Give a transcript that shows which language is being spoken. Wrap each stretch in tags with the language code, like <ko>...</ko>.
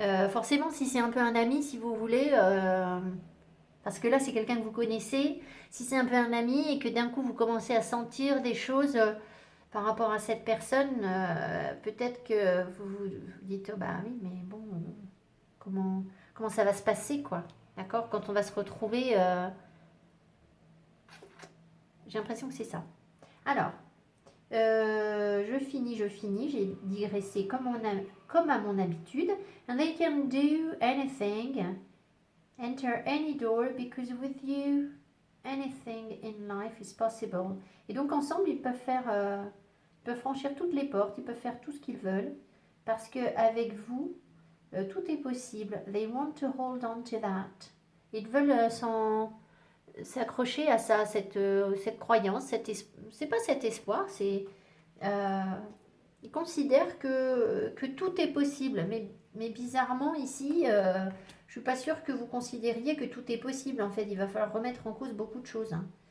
<fr>Forcément, si c'est un peu un ami, si vous voulez, parce que là, c'est quelqu'un que vous connaissez, si c'est un peu un ami et que d'un coup, vous commencez à sentir des choses par rapport à cette personne, peut-être que vous vous dites, oh, bah oui, mais bon, comment ça va se passer, quoi. D'accord? Quand on va se retrouver... J'ai l'impression que c'est ça. Alors, je finis. J'ai digressé comme à mon habitude.</fr> <en>And they can do anything, enter any door, because with you, anything in life is possible.</en> <fr>Et donc, ensemble, ils peuvent franchir toutes les portes, ils peuvent faire tout ce qu'ils veulent, parce qu'avec vous, tout est possible.</fr> <en>They want to hold on to that.</en> <fr>Ils veulent s'accrocher à ça, cette croyance, c'est pas cet espoir, c'est ils considèrent que tout est possible, mais bizarrement ici, je suis pas sûre que vous considériez que tout est possible. En fait, il va falloir remettre en cause beaucoup de choses. Hein.</fr>